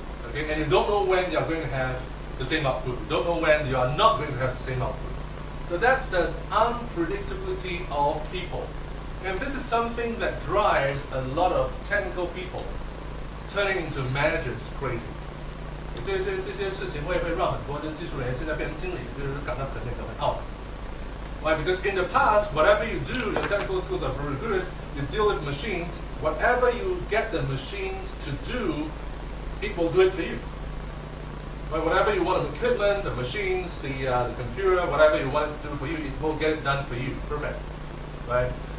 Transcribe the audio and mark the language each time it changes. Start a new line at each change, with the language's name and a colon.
English: Okay, and you don't know when you are going to have the same output. You don't know when you are not going to have the same output. So that's the unpredictability of people. And this is something that drives a lot of technical people turning into managers crazy.
Chinese: 这些事情会让很多的技术人员现在变成经理，就是感到很懊恼。
English: Why? Because in the past, whatever you do, your technical skills are very good. You deal with machines. Whatever you get the machines to do, it will do it for you. Right? Whatever you want, the equipment, the machines, the computer, whatever you want it to do for you, it will get it done for you. Perfect. Right?